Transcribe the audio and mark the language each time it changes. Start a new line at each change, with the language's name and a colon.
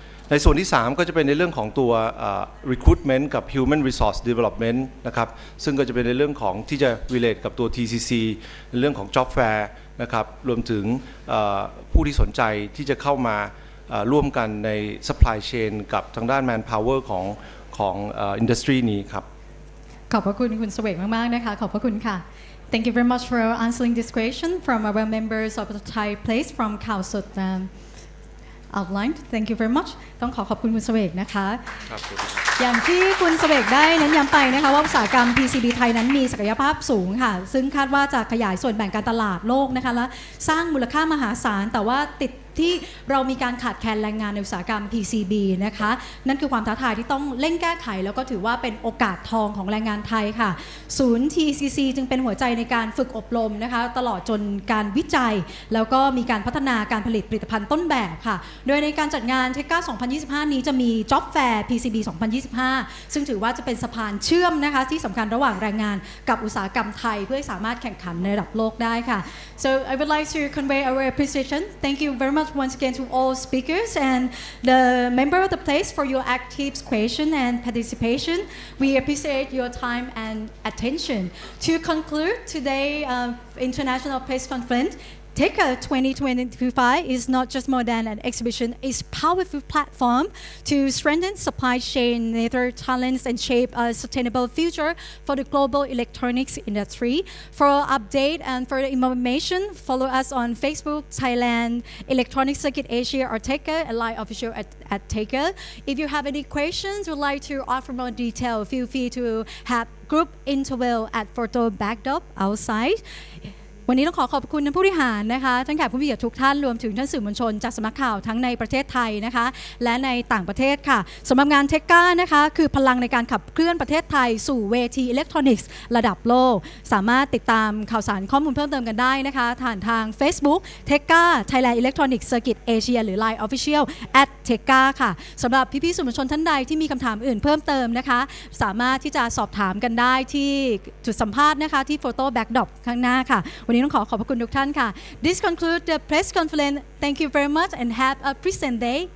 Thai: ในส่วนที่3ก็จะเป็นในเรื่องของตัว recruitment กับ human resource development นะครับซึ่งก็จะเป็นในเรื่องของที่จะ relate กับตัว TCC ในเรื่องของ job fair นะครับรวมถึงผู้ที่สนใจที่จะเข้ามาร่วมกันใน supply chain กับทางด้าน manpower ของ industry นี้ครับ ขอบพระคุณคุณเสวกมากๆนะคะขอบพระคุณค่ะ
English: Thank you very much for answering this question from our members of the Thai place from Khao-Sut outlined. Thank you very much.
Thai: ต้องขอบคุณคุณเสวกนะคะอย่างที่คุณเสวกได้เน้นย้ำไปนะคะว่าอุตสาหกรรม PCB ไทยนั้นมีศักยภาพสูงค่ะซึ่งคาดว่าจะขยายส่วนแบ่งการตลาดโลกนะคะและสร้างมูลค่ามหาศาลแต่ว่าติดที่เรามีการขาดแคลนแรงงานในอุตสาหกรรม PCB นะคะนั่นคือความท้าทายที่ต้องเร่งแก้ไขแล้วก็ถือว่าเป็นโอกาสทองของแรงงานไทยค่ะ ศูนย์ TCC จึงเป็นหัวใจในการฝึกอบรมนะคะตลอดจนการวิจัยแล้วก็มีการพัฒนาการผลิตผลิตภัณฑ์ต้นแบบค่ะโดยในการจัดงาน THECA 2025 นี้จะมี Job Fair PCB 2025 ซึ่งถือว่าจะเป็นสะพานเชื่อมนะคะที่สำคัญระหว่างแรงงานกับอุตสาหกรรมไทยเพื่อให้สามารถแข่งขันในระดับโลกได้ค่ะ
English: So I would like to convey our appreciation. Thank you very much once again to all speakers and the member of the place for your active question and participation. We appreciate your time and attention. To conclude today's International Press Conference, THECA 2025 is not just more than an exhibition, it's a powerful platform to strengthen supply chain, nurture talents, and shape a sustainable future for the global electronics industry. For update and further information, follow us on Facebook, Thailand, Electronic Circuit Asia or THECA, and Line Official at THECA. If you have any questions, would like to offer more detail, feel free to have group interval at photo backdrop outside.
Thai: วันนี้ต้องขอบคุณท่านผู้บริหารนะคะท่านแขกผู้มีเกียรติทุกท่านรวมถึงท่านสื่อมวลชนจากสำนักข่าวทั้งในประเทศไทยนะคะและในต่างประเทศค่ะสำหรับงาน THECA นะคะคือพลังในการขับเคลื่อนประเทศไทยสู่เวทีอิเล็กทรอนิกส์ระดับโลกสามารถติดตามข่าวสารข้อมูลเพิ่มเติมกันได้นะคะผ่านทาง Facebook THECA Thailand Electronic Circuit Asia หรือ Line Official @THECA ค่ะสำหรับพี่ๆสื่อมวลชนท่านใดที่มีคำถามอื่นเพิ่มเติมนะคะสามารถที่จะสอบถามกันได้ที่จุดสัมภาษณ์นะคะที่โฟโต้แบ็กดรอปข้างหน้าค่ะวันนี้ต้องขอบพระคุณทุกท่านค่ะ
English: This concludes the press conference. Thank you very much and have a pleasant day.